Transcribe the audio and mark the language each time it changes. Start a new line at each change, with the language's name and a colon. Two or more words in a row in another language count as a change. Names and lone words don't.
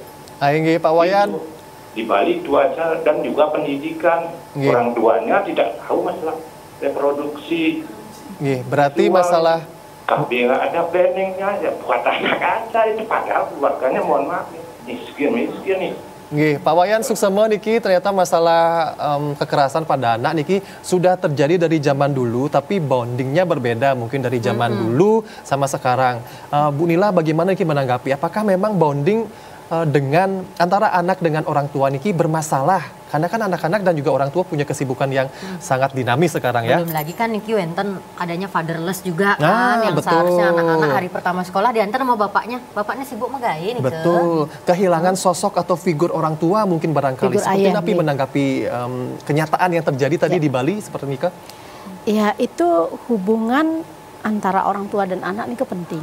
Indonesian: Nggih Pak Wayan. Itu, di Bali itu aja, dan juga pendidikan. Orang tuanya tidak tahu masalah reproduksi. Berarti masalah KB nggak ada planningnya, ya buat anak aja itu, padahal keluarganya mohon maaf miskin nih. Pak Wayan suksema niki ternyata masalah kekerasan pada anak niki sudah terjadi dari zaman dulu, tapi bondingnya berbeda mungkin dari zaman dulu sama sekarang. Bu Nila bagaimana niki menanggapi? Apakah memang bonding dengan antara anak dengan orang tua niki bermasalah? Karena kan anak-anak dan juga orang tua punya kesibukan yang sangat dinamis sekarang ya. Belum lagi kan
Balinese: niki wenten
Indonesian: adanya fatherless juga kan, yang betul. seharusnya anak-anak hari pertama sekolah diantar sama bapaknya sibuk megain. Betul, kehilangan sosok atau figur orang tua mungkin barangkali. Figur Seperti ayah, Napi menanggapi kenyataan yang terjadi tadi di Bali seperti Nika. Ya itu hubungan antara orang tua dan anak ini penting.